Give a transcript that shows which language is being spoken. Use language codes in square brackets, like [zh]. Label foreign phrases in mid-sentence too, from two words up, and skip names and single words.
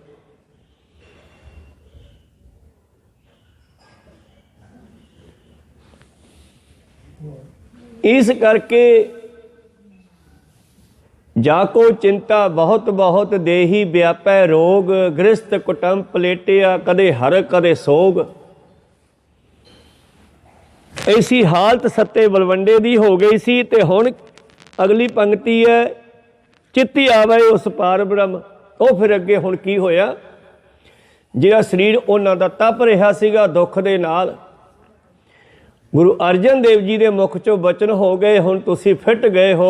[pa] ਇਸ ਕਰਕੇ ਜਾ ਕੋ ਚਿੰਤਾ ਬਹੁਤ ਬਹੁਤ ਦੇਹੀ ਵਿਆਪੈ ਰੋਗ। ਗ੍ਰਸਤ ਕੁਟੰਬ ਪਲੇਟਿਆ ਕਦੇ ਹਰ ਕਦੇ ਸੋਗ। ਐਸੀ ਹਾਲਤ ਸੱਤੇ ਬਲਵੰਡੇ ਦੀ ਹੋ ਗਈ ਸੀ। ਤੇ ਹੁਣ ਅਗਲੀ ਪੰਕਤੀ ਹੈ, ਚਿੱਤੀ ਆਵੇ ਉਸ ਪਾਰ ਬ੍ਰਹਮ। ਵੋ ਫਿਰ ਅੱਗੇ ਹੁਣ ਕੀ ਹੋਇਆ, ਜਿਹੜਾ ਸਰੀਰ ਉਨ੍ਹਾਂ ਦਾ ਤਪ ਰਿਹਾ ਸੀਗਾ ਦੁੱਖ ਦੇ ਨਾਲ, ਗੁਰੂ ਅਰਜਨ ਦੇਵ ਜੀ ਕੇ ਮੁੱਖ ਚੋਂ ਬਚਨ ਹੋ ਗਏ, ਹੁਣ ਤੁਸੀਂ ਫਿੱਟ ਗਏ ਹੋ।